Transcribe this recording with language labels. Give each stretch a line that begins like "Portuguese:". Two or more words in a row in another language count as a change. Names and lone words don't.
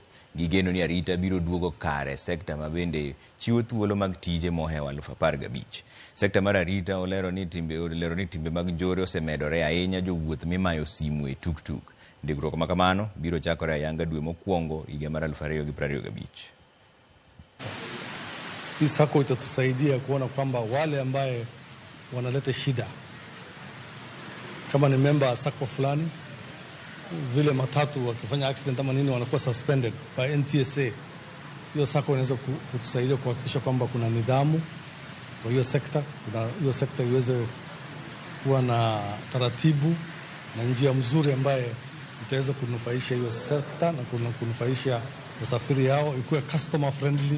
Luo (Kenya and Tanzania): Gigeno ni arita biro duogo kare sekta ma bende chiwo thuolo mag tije mohewa 15,000. Sekta mar arita olero ni timbe mag njore osemedore ahinya jowuoth mimayo simu e tuktuk. Ndikruok ma kamano biro chakore ayanga dwe mokwongo higa mar 2025.
Swahili: Hii SACCO itatusaidia kuona kwamba wale ambaye wanaleta shida, kama ni member wa SACCO fulani, vile matatu wakifanya accident ama nini wanakuwa
English: suspended by NTSA.
Swahili: Hiyo SACCO inaweza kutusaidia kuhakikisha kwamba kuna nidhamu kwa hiyo sekta, hiyo sekta iweze kuwa na taratibu na njia mzuri ambaye itaweza kunufaisha hiyo sekta na kunufaisha wasafiri yao, ikuwe
English: customer friendly.